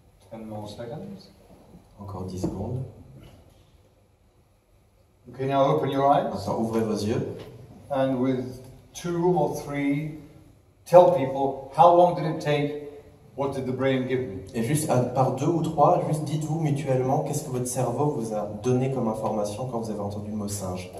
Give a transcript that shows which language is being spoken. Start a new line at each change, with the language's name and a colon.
English: 10 more seconds.
French: Encore 10 secondes.
English: Okay, now open your eyes.
French: Maintenant, ouvrez vos yeux.
English: And with 2 or 3, tell people how long did it take, what did the brain give me?
French: Et juste par 2 ou 3, juste dites-vous mutuellement qu'est-ce que votre cerveau vous a donné comme information quand vous avez entendu le mot singe.